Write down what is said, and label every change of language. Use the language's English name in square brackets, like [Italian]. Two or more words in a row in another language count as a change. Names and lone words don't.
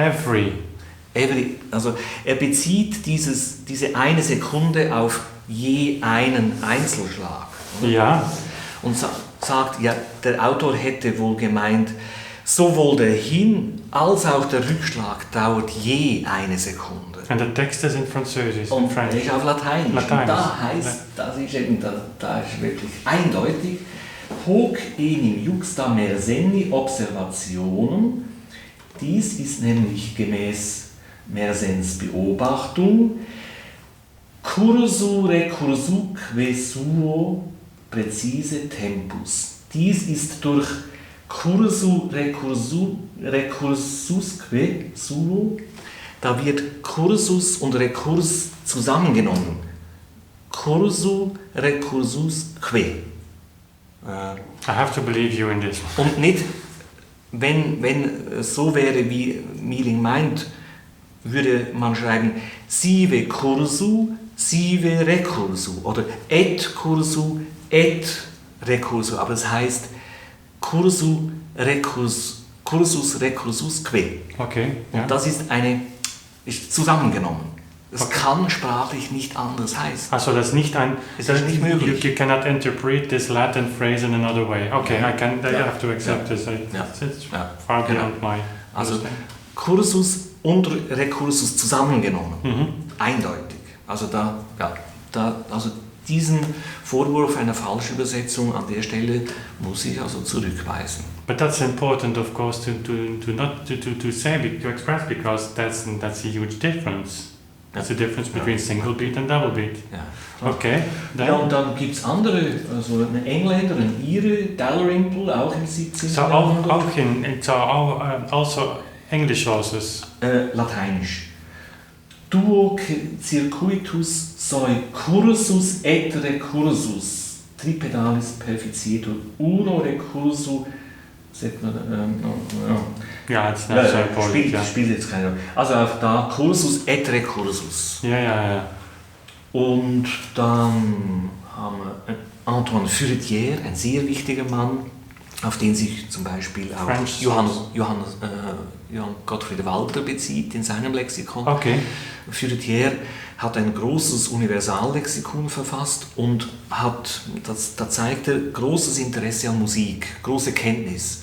[German] Also er bezieht diese eine Sekunde auf je einen Einzelschlag. Oder? Ja. Und sagt, ja, der Autor hätte wohl gemeint, sowohl der Hin- als auch der Rückschlag dauert je eine Sekunde. [English] And the text is in Französisch. [German] Und er ist auf Lateinisch. Lateinisch. Und da heißt, das ist eben, da ist wirklich eindeutig, [Latin] hoc enim juxta Mersenni observationum. [German] Dies ist nämlich gemäß Mersennes Beobachtung [Latin] cursu recursuque suo präzise tempus. [German] Dies ist durch [Latin] cursu recursusque suo, [German] da wird Cursus und Recurs zusammengenommen. Cursu recursusque. [English] I have to believe you in this. [German] Und nicht, wenn es so wäre, wie Mieling meint, würde man schreiben [Latin] sive cursu, sive recursu [German] oder [Latin] et cursu, et recursu. [German] Aber es heißt [Latin] cursus recursusque. [English] Okay. Yeah. [German] Und das ist zusammengenommen. Es kann sprachlich nicht anders heißen. Also das ist nicht ein. Es ist nicht möglich. [English] You cannot interpret this Latin phrase in another way. Okay, I have to accept this. It's far beyond my. [German] Also Cursus und Recursus zusammengenommen. Eindeutig. Also also diesen Vorwurf einer Falschübersetzung an der Stelle muss ich also zurückweisen. [English] But that's important, of course, to express, because that's a huge difference. That's the difference between single beat and double beat. [German] Ja. [English] Okay. [German] Ja, und dann gibt es andere, also ein Engländer, ein Ire, Dalrymple, auch im 17. Jahrhundert. [English] Also English sources. [German] Lateinisch. [Latin] Duo circuitus soi cursus et recursus, tripedalis perficietur, uno recursu. [German] Ja, [English] it's not so important. [German] Spielt jetzt keine Rolle. Also auch da [Latin] Cursus et recursus. [German] Ja. Und dann haben wir Antoine Furetière, ein sehr wichtiger Mann, auf den sich zum Beispiel auch Johann Gottfried Walter bezieht in seinem Lexikon. [English] Okay. [German] Furetière hat ein großes Universallexikon verfasst und da zeigt er großes Interesse an Musik, große Kenntnis.